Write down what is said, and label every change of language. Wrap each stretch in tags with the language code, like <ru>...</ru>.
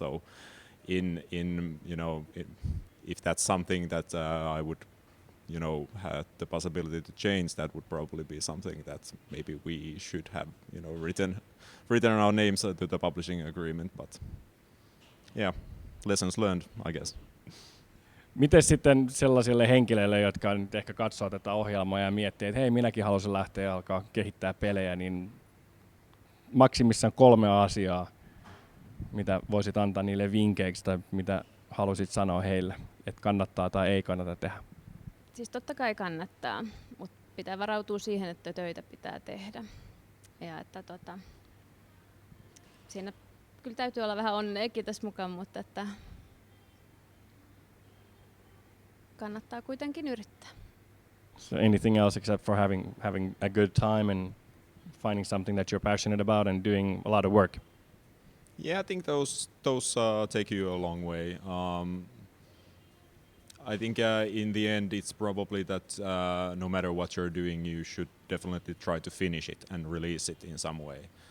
<en>So, if that's something that I would, had the possibility to change, that would probably be something that maybe we should have, written our names to the publishing agreement. But yeah, lessons learned, I guess.</en> <fi>Miten sitten sellaisille henkilöille, jotka nyt ehkä katsoo tätä ohjelmaa ja miettii, että hei, minäkin haluaisin lähteä ja alkaa kehittää pelejä, niin maksimissaan 3 asiaa, mitä voisit antaa niille vinkkeiksi tai mitä haluaisit sanoa heille, että kannattaa tai ei kannata tehdä? Siis totta kai kannattaa, mutta pitää varautua siihen, että töitä pitää tehdä. Ja että siinä kyllä täytyy olla vähän onneekin tässä mukaan, mutta että kannattaa kuitenkin yrittää.</fi> <en>So anything else except for having a good time and finding something that you're passionate about and doing a lot of work? Yeah, I think those take you a long way. I think in the end it's probably that no matter what you're doing, you should definitely try to finish it and release it in some way.</en>